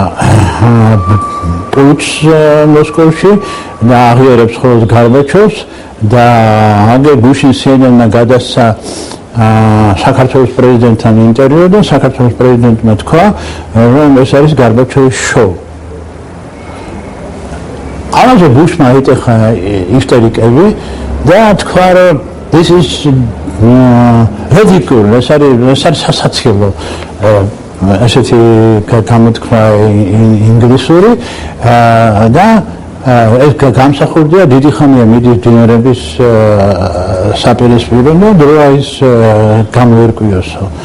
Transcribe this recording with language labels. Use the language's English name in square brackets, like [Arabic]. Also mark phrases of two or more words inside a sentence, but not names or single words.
[Georgian] პუჩს მოსკოვში და აღიარებს მხოლოდ გარბაჩოვს და აგერ ბუშის CNN-მა გადასცა საქართველოს პრეზიდენტთან ინტერვიუ და საქართველოს პრეზიდენტმა თქვა, რომ ეს არის გარბაჩოვის შოუ. ამაზე ბუშმა იტეხა ისტორიკები და თქვა, რომ [English] this is ridiculous, [Georgian] ეს არის სასაცილო ასეთი გამოთქმა ინგლისური და ეს გამსახურდია დიდი ხანია მიდის დინერების საპირისპირო და დროა ის გამოერკვიოსო.